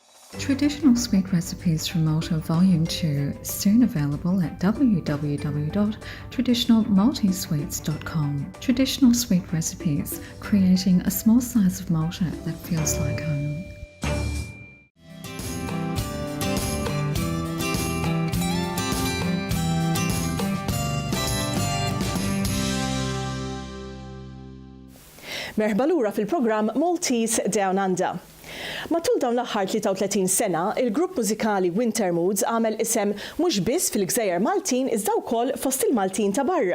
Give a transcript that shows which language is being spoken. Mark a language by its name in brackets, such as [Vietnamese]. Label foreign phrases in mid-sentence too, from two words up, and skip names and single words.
[English] Traditional Sweet Recipes from Malta Volume 2, soon available at www.traditionalmaltesweets.com. Traditional Sweet Recipes, creating a small slice of Malta that feels like home. [Maltese] Merħba lura fil-programm Maltese DownUnder. Matul dawn l-aħħar 33 sena, il-grupp mużikali Winter Moods għamel isem mhux biss fil-Gżejjer Maltin iżda wkoll fost il-Maltin ta' barra.